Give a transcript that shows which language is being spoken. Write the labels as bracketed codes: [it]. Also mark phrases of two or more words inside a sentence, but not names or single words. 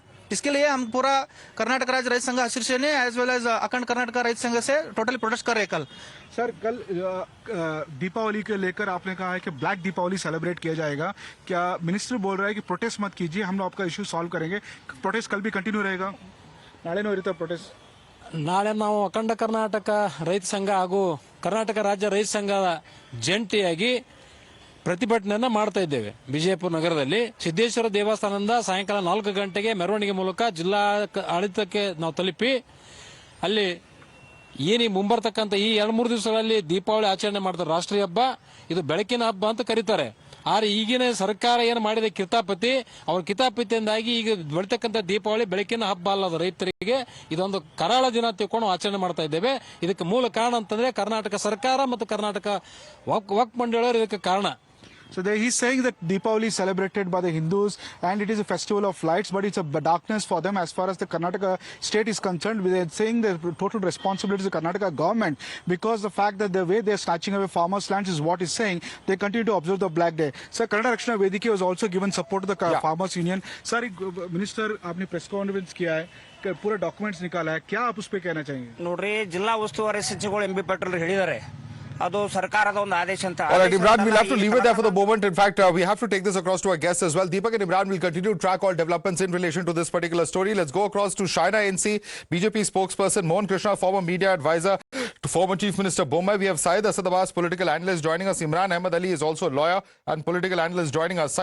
[hi] इसके लिए हम पूरा कर्नाटक राज्य रैत संघ [en] association as well as [hi] अखंड कर्नाटक रैत संघ से [en] totally protest [hi] कर रहे हैं कल. सर, कल दीपावली के लेकर आपने कहा है कि [en] black Deepavali celebrate [hi] किया जाएगा. क्या मिनिस्टर बोल रहा है कि प्रोटेस्ट मत कीजिए, हम लोग आपका [en] issue solve [hi] करेंगे? प्रोटेस्ट कल भी कंटिन्यू रहेगा? [kn] नाळेನೂ ಇರುತ್ತೆ ಪ್ರೋಟೆಸ್ಟ್? ನಾಳೆ ನಾವು ಅಖಂಡ ಕರ್ನಾಟಕ ರೈತ ಸಂಘ ಹಾಗೂ ಕರ್ನಾಟಕ ರಾಜ್ಯ ರೈತ ಸಂಘದ ಜಂಟಿಯಾಗಿ ಪ್ರತಿಭಟನೆಯನ್ನ ಮಾಡ್ತಾ ಇದ್ದೇವೆ. ವಿಜಯಪುರ ನಗರದಲ್ಲಿ ಸಿದ್ದೇಶ್ವರ ದೇವಸ್ಥಾನದಿಂದ ಸಾಯಂಕಾಲ 4 ಗಂಟೆಗೆ ಮೆರವಣಿಗೆ ಮೂಲಕ ಜಿಲ್ಲಾ ಆಡಳಿತಕ್ಕೆ ನಾವು ತಲುಪಿ ಅಲ್ಲಿ ಏನಿ ಮುಂಬರ್ತಕ್ಕಂಥ ಈ 2-3 ದಿವಸಗಳಲ್ಲಿ ದೀಪಾವಳಿ ಆಚರಣೆ ಮಾಡ್ತಾರೆ. ರಾಷ್ಟ್ರೀಯ ಹಬ್ಬ ಇದು, ಬೆಳಕಿನ ಹಬ್ಬ ಅಂತ ಕರೀತಾರೆ. ಆದ್ರೆ ಈಗಿನ ಸರ್ಕಾರ ಏನು ಮಾಡಿದೆ ಕಿತಾಪತಿ, ಅವ್ರ ಕಿತಾಪತಿಯಿಂದಾಗಿ ಈಗ ಬೆಳತಕ್ಕಂಥ ದೀಪಾವಳಿ ಬೆಳಕಿನ ಹಬ್ಬ ಅಲ್ಲದ ರೈತರಿಗೆ ಇದೊಂದು ಕರಾಳ ದಿನ ತಿಳ್ಕೊಂಡು ಆಚರಣೆ ಮಾಡ್ತಾ ಇದ್ದೇವೆ. ಇದಕ್ಕೆ ಮೂಲ ಕಾರಣ ಅಂತಂದ್ರೆ ಕರ್ನಾಟಕ ಸರ್ಕಾರ ಮತ್ತು ಕರ್ನಾಟಕ ವಕ್ಫ್ ಮಂಡಳಿಯವರು ಇದಕ್ಕೆ ಕಾರಣ. [en] So he's saying that Deepavali is celebrated by the Hindus and it is a festival of lights, but it's a darkness for them as far as the Karnataka state is concerned. They're saying the total responsibility is the Karnataka government, because the fact that the way they're snatching away farmers' lands is what is saying. They continue to observe the Black Day. Sir, Karnataka Rakshana Vedike was also given support to the farmers union. Sir, minister [hi] आपने [en] press conference [hi] किया है, पूरा डॉक्यूमेंट्स निकाला है, क्या आप उस पर कहना चाहेंगे? [kn] ನೋಡ್ರಿ, ಜಿಲ್ಲಾ ಉಸ್ತುವಾರಿ ಸಚಿವರು ಎಂಬಿ ಪಾಟೀಲ್ ಹೇಳಿದ್ದಾರೆ, ಅದು ಸರ್ಕಾರದ ಒಂದು ಆದೇಶ ಅಂತ. [en] All right, Imran, we'll have to leave it there for the moment. In fact, we have to take this across to our guests as well. Deepak and Imran will continue to track all developments in relation to this particular story. Let's go across to Shaina NC, BJP spokesperson Mohan Krishna, former media advisor to former Chief Minister Bombay. We have Syed Asad Abbas, political analyst, joining us. Imran Ahmed Ali is also a lawyer and political analyst, joining us.